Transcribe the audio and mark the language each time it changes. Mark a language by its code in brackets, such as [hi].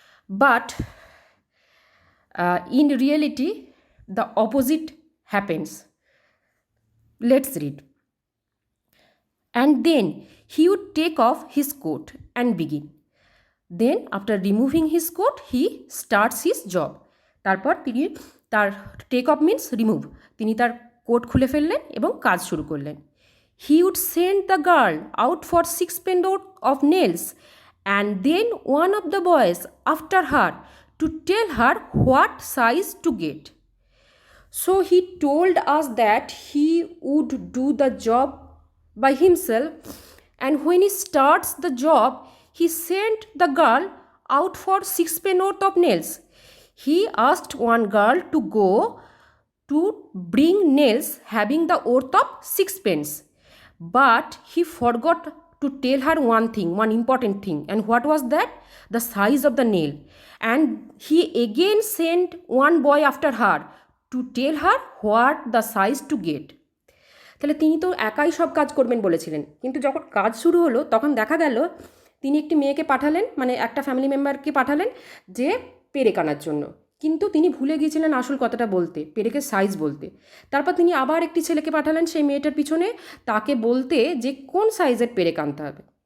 [en] But in reality, the opposite happens. Let's read. and then he would take off his coat and begin. Then after removing his coat he starts his job. [bn] তারপর তিনি তার [en] take off means remove, [bn] তিনি তার coat খুলে ফেললেন এবং কাজ শুরু করলেন। [en] He would send the girl out for 6 pence of nails and then one of the boys after her to tell her what size to get. So he told us that he would do the job by himself, and when he starts the job he sent the girl out for 6 pence of nails. He asked one girl to go to bring nails having the worth of 6 pence, but he forgot to tell her one important thing. And what was that? The size of the nail. And he again sent one boy after her to tell her what the size to get. [bn] তাহলে তিনি তো একাই সব কাজ করবেন বলেছিলেন, কিন্তু যখন কাজ শুরু হলো তখন দেখা গেল তিনি একটি মেয়েকে পাঠালেন, মানে একটা ফ্যামিলি মেম্বারকে পাঠালেন যে পেরেক আনার জন্য, কিন্তু তিনি ভুলে গিয়েছিলেন আসল কথাটা বলতে, পেরেকের সাইজ বলতে। তারপর তিনি আবার একটি ছেলেকে পাঠালেন সেই মেয়েটার পিছনে, তাকে বলতে যে কোন সাইজের পেরেক আনতে হবে।